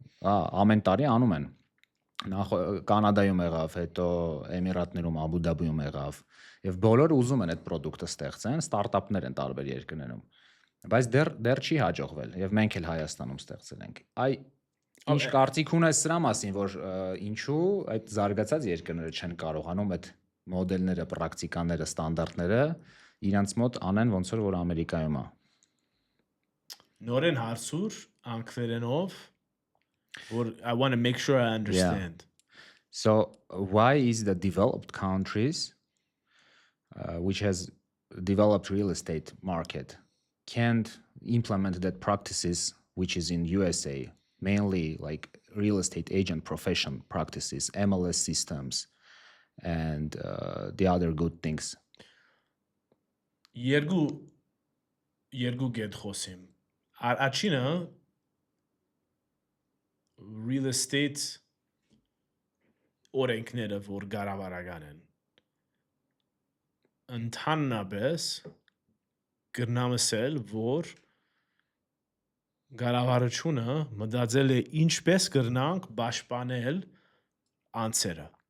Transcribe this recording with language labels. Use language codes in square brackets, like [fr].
[hy] Ամեն տարի անում են։ Նախ Կանադայում եղավ, հետո Էմիրատներում, Աբու Դաբիում եղավ, եւ բոլորը ուզում են այդ product-ը ստեղծեն, ստարտափներ են տարբեր երկրներում։ Բայց դեռ չի հաջողվել, եւ մենք էլ Հայաստանում ստեղծել ենք։ Ինչ կարծիք ունես սրա մասին, որ ինչու այդ զարգացած երկրները չեն կարողանում այդ մոդելները, պրակտիկաները, ստանդարտները իրանց մոտ անեն ոնց որ Ամերիկայում է։ Նորեն հարցուր անգլերենով, որ [en] I want to make sure I understand. So why is the developed countries, which has developed real estate market, can't implement that practices which is in USA, mainly like real estate agent profession practices, MLS systems, and the other good things? [hy] Երկու գետ խոսիմ։ Առաջինը real estate օրենքները, որ կառավարական են, ընդհանրապես կրնամսել, որ կառավարությունը մտածել է ինչպես կրնանք պաշտպանել անձերը։